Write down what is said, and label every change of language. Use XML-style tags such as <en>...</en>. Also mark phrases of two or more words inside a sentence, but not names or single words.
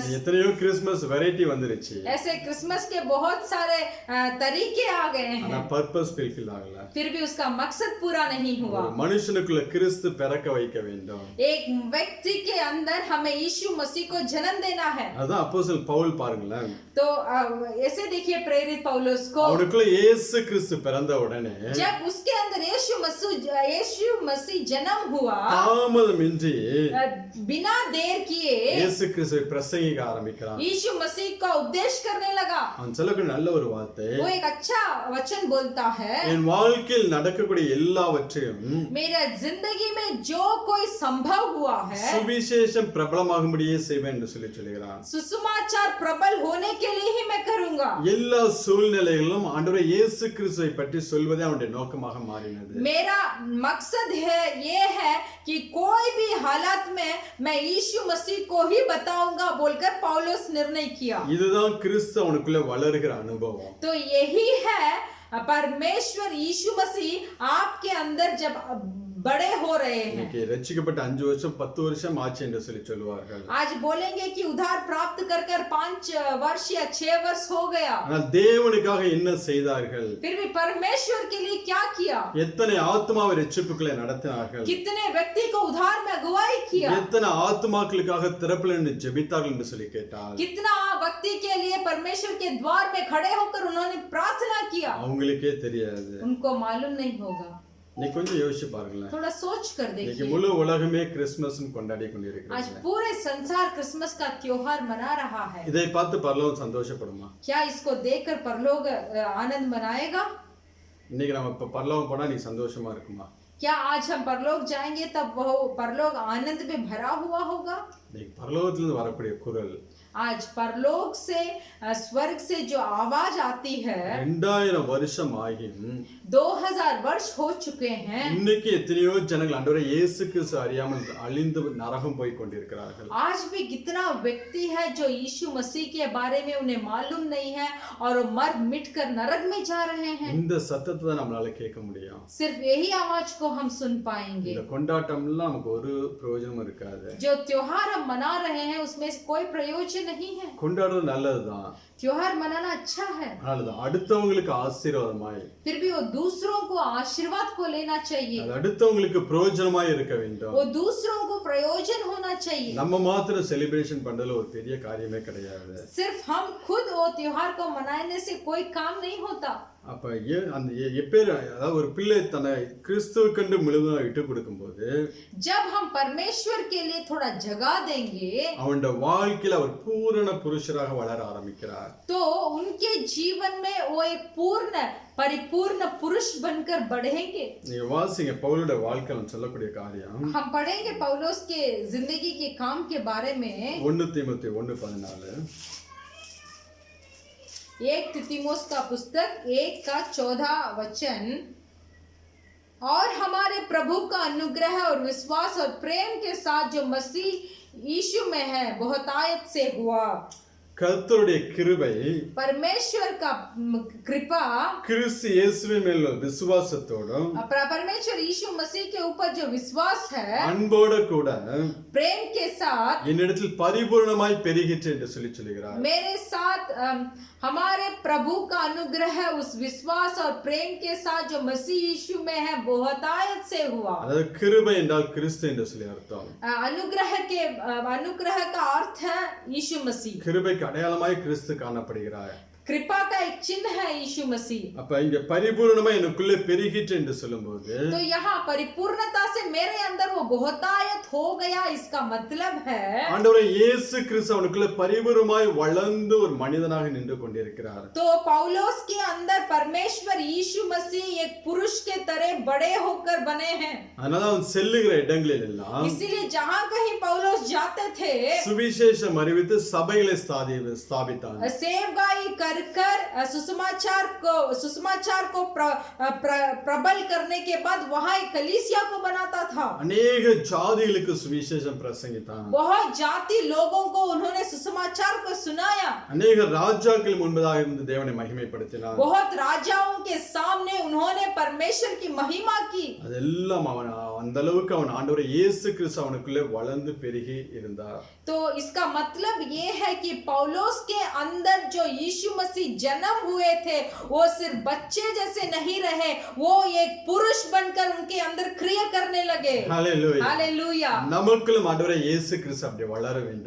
<ta>எத்தனையோ</ta> <en>Christmas variety</en> <ta>வந்துருச்சு.</ta> <hi>ऐसे क्रिसमस के बहुत सारे तरीके आ गए</hi> <ta>ஆனா</ta> <hi>हैं,</hi> <en>purpose fulfill</en> <ta>ஆகல.</ta> <hi>फिर भी उसका मकसद पूरा नहीं हुआ।</hi> <ta>ஒரு மனுஷனுக்குள்ள கிறிஸ்து பிறக்க வைக்க வேண்டும்.</ta> <hi>एक व्यक्ति के अंदर हमें यीशु मसीह को जन्म देना है।</hi> <ta>அதான் அப்போஸ்தலன் பவுல் பாருங்களேன்,</ta> <hi>तो ऐसे देखिए प्रेरित पौलुस को,</hi> <ta>அவனுக்குள்ள இயேசு கிறிஸ்து பிறந்த உடனே</ta> <hi>जब उसके अंदर यीशु मसीह जन्म हुआ,</hi> <ta>தாமதமின்றி</ta> <hi>बिना देर किए</hi> <ta>இயேசு கிறிஸ்துவை பிரசங்கிக்க ஆரம்பிக்கிறான்.</ta> <hi>यीशु मसीह का उपदेश करने लगा।</hi> <ta>அவன் சொல்லக்கூடிய நல்ல ஒரு வார்த்தை,</ta> <hi>वो एक अच्छा वचन बोलता है,</hi> <ta>என் வாழ்க்கையில் நடக்கக்கூடிய எல்லாவற்றையும்</ta> <hi>मेरा जिंदगी में जो कोई संभव हुआ है,</hi> <ta>சுவிசேஷம் பிரபலமாகும்படியே செய்வேன் என்று சொல்லுகிறான்.</ta> <hi>सुसमाचार प्रबल होने के लिए ही मैं करूंगा।</hi> <ta>எல்லா சூழ்நிலைகளிலும் ஆண்டவரே இயேசு கிறிஸ்துவை பற்றி சொல்வதே அவனுடைய நோக்கமாக மாறினது.</ta> <hi>मेरा मकसद है ये है कि कोई भी हालत में मैं यीशु मसीह को ही बताऊंगा बोलकर पौलुस निर्णय किया।</hi> <ta>இதுதான் கிறிஸ்து அவனுக்குள்ள வளருகிற அனுபவம்.</ta> <hi>तो यही है परमेश्वर यीशु मसीह आपके अंदर जब बड़े हो रहे हैं।</hi> <ta>இன்னைக்கு ரட்சிக்கப்பட்ட 5 வருஷம் 10 வருஷம் ஆச்சு என்று சொல்லுவார்கள்.</ta> <hi>आज बोलेंगे कि उद्धार प्राप्त कर 5 वर्ष या 6 वर्ष हो गया,</hi> <ta>ஆனால் தேவனுக்காக என்ன செய்தார்கள்?</ta> <hi>फिर भी परमेश्वर के लिए क्या किया?</hi> <ta>எத்தனை ஆத்மாவை ரட்சிப்புகளை நடத்தினார்கள்?</ta> <hi>कितने व्यक्ति को उद्धार में अगुवाई किया?</hi> <ta>எத்தனை ஆத்மாக்களுக்காக திறப்பில் என்று ஜெபித்தார்கள் என்று சொல்லி கேட்டால்</ta> <hi>कितना व्यक्ति के लिए परमेश्वर के द्वार में खड़े होकर उन्होंने प्रार्थना किया?</hi> <ta>அவங்களுக்கே தெரியாது.</ta> <hi>उनको मालूम नहीं होगा।</hi> <ta>நீ கொஞ்சம் யோசிச்சு பாருங்களேன்.</ta> <hi>थोड़ा सोच कर</hi> <ta>இன்னைக்கு</ta> <hi>देखिए,</hi> <ta>முழு உலகமே கிறிஸ்துமஸ் கொண்டாடி</ta> <hi>आज</hi> <ta>கொண்டிருக்கிறது.</ta> <hi>पूरे संसार क्रिसमस का त्योहार मना रहा है।</hi> <ta>இதை பார்த்து பரலோகம் சந்தோஷப்படுமா?</ta> <hi>क्या इसको देखकर परलोक आनंद मनाएगा?</hi> <ta>இன்னைக்கு நம்ம இப்ப பரலோகம் போனா நீ சந்தோஷமா இருக்குமா?</ta> <hi>क्या आज हम परलोक जाएंगे तब वह परलोक आनंद में भरा हुआ होगा?</hi> <ta>இன்னைக்கு பரலோகத்திலிருந்து வரக்கூடிய குரல்,</ta> <hi>आज परलोक से स्वर्ग से जो आवाज आती है,</hi> <ta>2000 வருஷம் ஆகியும்</ta> <hi>2000 वर्ष हो चुके हैं,</hi> <ta>இன்னைக்கு எத்தனையோ ஜனங்கள் ஆண்டவரே இயேசு கிறிஸ்து அறியாமல் அழிந்து நரகம் போய் கொண்டிருக்கிறார்கள்.</ta> <hi>आज भी कितना व्यक्ति है जो यीशु मसीह के बारे में उन्हें मालूम नहीं है और वो मर मिट कर नरक में जा रहे हैं।</hi> <ta>இந்த சத்தத்தை தான் நம்மளால கேட்க முடியும்.</ta> <hi>सिर्फ यही आवाज को हम सुन पाएंगे।</hi> <ta>இந்த கொண்டாட்டம்லாம் நமக்கு ஒரு பிரயோஜனமும் இருக்காது.</ta> <hi>जो त्योहार हम मना रहे हैं उसमें कोई प्रयोजन नहीं है।</hi> <ta>கொண்டாடுறது நல்லதுதான்,</ta> <hi>त्योहार मनाना अच्छा है,</hi> <ta>நல்லதுதான். அடுத்தவங்களுக்கு ஆசீர்வாதமாய்,</ta> <hi>फिर भी वो दूसरों को आशीर्वाद को लेना चाहिए,</hi> <ta>அது அடுத்தவங்களுக்கு பிரயோஜனமாய் இருக்க வேண்டும்.</ta> <hi>वो दूसरों को प्रयोजन होना चाहिए।</hi> <ta>நம்ம மாத்திரம் செலிப்ரேஷன் பண்றதுல ஒரு பெரிய காரியமே கிடையாது.</ta> <hi>सिर्फ हम खुद वो त्योहार को मनाने से कोई काम नहीं होता।</hi> <ta>அப்ப அந்த எப்பேர் அதாவது ஒரு பிள்ளை தன்னை கிறிஸ்துவுக்கென்று முழுவதும் விட்டு கொடுக்கும்போது</ta> <hi>जब हम परमेश्वर के लिए थोड़ा जगह देंगे</hi> <ta>அவனுடைய வாழ்க்கையில அவர் பூரண புருஷராக வளர ஆரம்பிக்கிறார்.</ta> <hi>तो उनके जीवन में वो एक पूर्ण परिपूर्ण पुरुष बनकर बढ़ेंगे।</hi> <ta>நீங்க வாசிங்க பவுலுடைய வாழ்க்கையில சொல்லக்கூடிய காரியம்,</ta> <hi>हम पढ़ेंगे पौलुस के जिंदगी के काम के बारे में। 1 तीमुथेयु 1:14, 1 तीमुथियुस का पुस्तक 1:14, और हमारे प्रभु का अनुग्रह और विश्वास और प्रेम के साथ जो मसीह यीशु में है बहुतायत से हुआ।</hi> <ta>கர்த்தருடைய கிருபை,</ta> <hi>परमेश्वर का कृपा,</hi> <ta>கிறிஸ்து இயேசுவின் மேல் உள்ள விசுவாசத்தோடும்</ta> <hi>परमेश्वर यीशु मसीह के ऊपर जो विश्वास है,</hi> <ta>அன்போட கூட</ta> <hi>प्रेम के साथ</hi> <ta>என்னிடத்தில் பரிபூர்ணமாய் பெருகிற்று என்று சொல்லுகிறார்.</ta> <hi>मेरे साथ हमारे प्रभु का अनुग्रह उस विश्वास और प्रेम के साथ जो मसीह यीशु में है बहुतायत से हुआ।</hi> <ta>அதாவது கிருபை என்றால் கிறிஸ்து என்று சொல்லி அர்த்தம்.</ta> <hi>अनुग्रह का अर्थ है यीशु मसीह।</hi> <ta>கிருபைக்கு அடையாளமாய் கிறிஸ்து காணப்படுகிறார்.</ta> <hi>कृपा का एक चिन्ह है यीशु मसीह।</hi> <ta>அப்ப இங்க பரிபூர்ணமா எனக்குள்ளே பெருகிற்று என்று சொல்லும்போது</ta> <hi>तो यहाँ परिपूर्णता से मेरे अंदर वो बहुतायत हो गया, इसका मतलब है</hi> <ta>ஆண்டவரே இயேசு கிறிஸ்து அவனுக்குள்ளே பரிபூர்ணமாய் வளர்ந்து ஒரு மனிதனாக நின்று கொண்டிருக்கிறார்.</ta> <hi>तो पौलुस के अंदर परमेश्वर यीशु मसीह एक पुरुष के तरह बड़े होकर बने हैं।</hi> <ta>அதனால அவன் செல்லுகிற இடங்களில் எல்லாம்</ta> <hi>इसीलिए जहाँ कहीं पौलुस जाते थे</hi> <ta>சுவிசேஷம் அறிவித்து சபைகளை ஸ்தாபித்தான்.</ta> <hi>सेवकाई कर कर सुसमाचार को प्रबल करने के बाद वहां एक कलीसिया को बनाता था।</hi> <ta>அநேக ஜாதிகளுக்கு சுவிசேஷம் பிரசங்கித்தான்.</ta> <hi>बहुत जाति लोगों को उन्होंने सुसमाचार को सुनाया।</hi> <ta>அநேக ராஜாக்கள் முன்பதாக இருந்து தேவனை மகிமைப்படுத்தினார்.</ta> <hi>बहुत राजाओं के सामने उन्होंने परमेश्वर की महिमा की।</hi> <ta>அதெல்லாம் அவன் அந்த அளவுக்கு அவன் ஆண்டவர் இயேசு கிறிஸ்து அவனுக்குள்ளே வளர்ந்து பெருகி இருந்தார்.</ta> <hi>तो इसका मतलब ये है कि पौलुस के अंदर जो यीशु मसीह जन्म हुए थे वो सिर्फ बच्चे जैसे नहीं रहे, वो एक पुरुष बनकर उनके अंदर क्रिया करने लगे। हालेलुया हालेलुया।</hi> <ta>நமக்குள்ள ஆண்டவரே இயேசு கிறிஸ்து அப்படியே வளர வேண்டும்.</ta>